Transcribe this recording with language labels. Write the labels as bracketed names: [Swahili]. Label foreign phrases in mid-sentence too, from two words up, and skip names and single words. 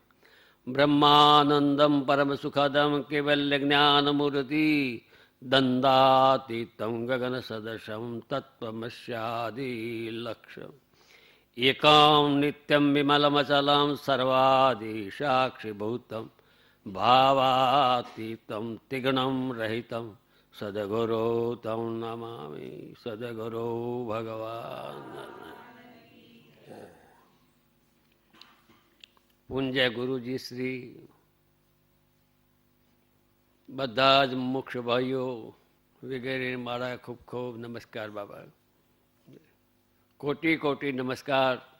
[Sanskrit] ब्रह्मानन्दं परमसुखदं कैवल्यज्ञानमूर्ति दन्दातीतं गगनसदृशं तत्त्वमस्यादिलक्ष्यम् एकं नित्यं विमलमचलं सर्वादिसाक्षिभूतं भावातीतं त्रिगुणं रहितं सद्गुरो तं नमामि। सद्गुरो भगवान् [Gujarati] પૂજ્ય ગુરુજી શ્રી, બધા જ મુક્ષ ભાઈઓ વગેરે મારા ખૂબ ખૂબ નમસ્કાર બાબા, કોટી કોટી નમસ્કાર.